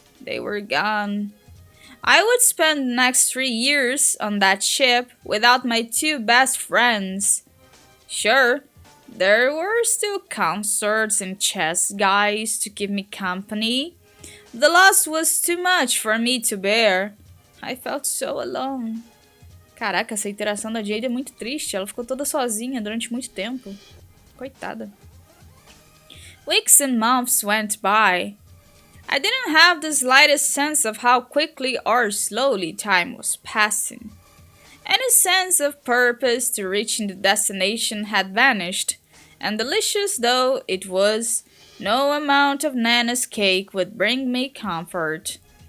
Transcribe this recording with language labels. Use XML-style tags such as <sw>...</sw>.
<en>They were gone. I would spend the next 3 years on that ship without my two best friends. Sure, there were still concerts and chess guys to keep me company. The loss was too much for me to bear. I felt so alone.</en> <pt>Caraca, essa interação da Jade é muito triste. Ela ficou toda sozinha durante muito tempo. Coitada.</pt> <en>Weeks and months went by. I didn't have the slightest sense of how quickly or slowly time was passing. Any sense of purpose to reaching the destination had vanished, and delicious though it was, no amount of Nana's cake would bring me comfort.</en>